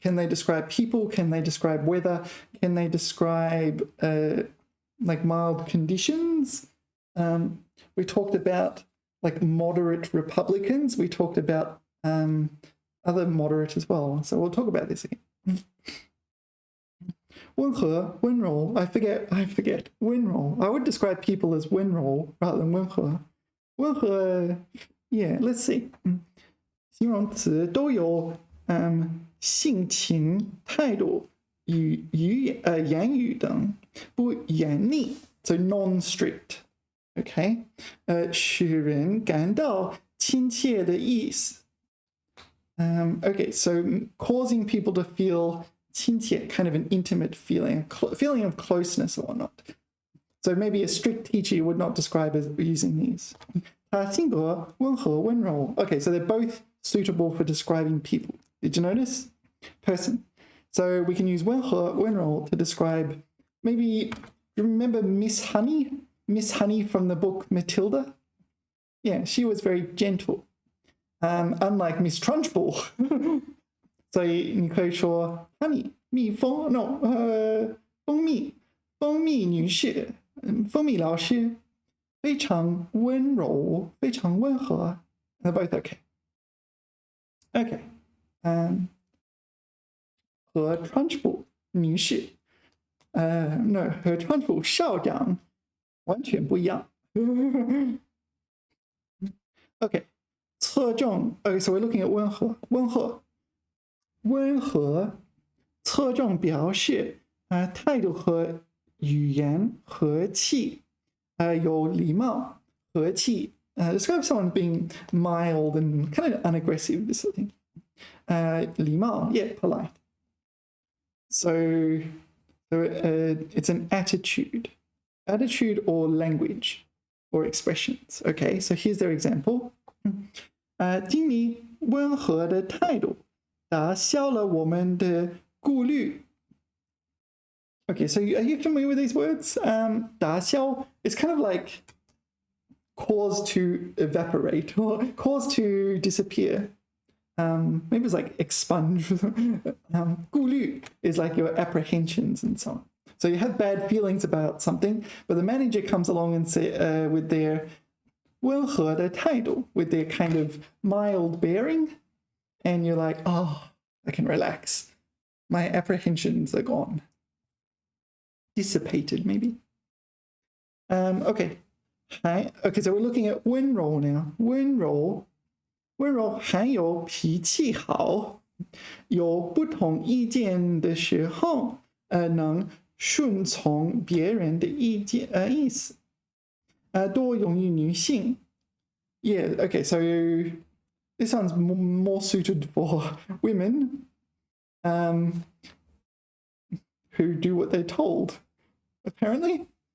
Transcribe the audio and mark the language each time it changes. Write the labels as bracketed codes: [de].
[en] Can they describe people? Can they describe weather? Can they describe like mild conditions? We talked about like moderate Republicans. We talked about other moderate as well. So we'll talk about this again. [zh] 温和, 温柔, I forget, 温柔. [en] I would describe people as 温柔 rather than 温和. 温和, yeah, let's see. [zh] 形容词都有性情、态度与言语等不严厉 [en] so non-strict. [zh] Okay, 使人感到亲切的意思. [en] Okay, so causing people to feel 亲切, kind of an intimate feeling, feeling of closeness or whatnot. So maybe a strict teacher would not describe as using these. [zh] 他性格温和温柔. [en] Okay, so they're both suitable for describing people. Did you notice? Person. So we can use 温和温柔 to describe, maybe, you remember Miss Honey? Miss Honey from the book Matilda? Yeah, she was very gentle. Unlike Miss Trunchbull. [zh] 所以你可以说 Honey, 蜜蜂 no, 蜂蜜女士 蜂蜜老师非常温柔非常温和 [en] They're both okay. [zh] Okay. 和 Trunchbull 女士 no, 和 Trunchbull 校长完全不一样 Okay. [en] 侧重 Okay, so we're looking at [zh] 温和侧重表示态度和语言和气有礼貌和气 [en] describe someone being mild and kind of unaggressive, this sort of thing. 礼貌 yeah, polite. So it's an attitude or language or expressions. Okay, so here's their example. [zh] 经理温和的态度打消了我们的顾虑. [en] Okay, so are you familiar with these words? 打消 is kind of like cause to evaporate or cause to disappear. Maybe it's like expunge. 顾虑 is like your apprehensions and so on. So you have bad feelings about something, but the manager comes along and say with their [zh] 温和的态度, [en] with their kind of mild bearing, and you're like, oh, I can relax. My apprehensions are gone. Dissipated, maybe. Okay. Okay, so we're looking at 温柔 now. [zh] 温柔含有脾气好，有不同意见的时候，能顺从别人的意思，多用于女性。 [en] Yeah, okay, so this one's more suited for women who do what they're told, apparently.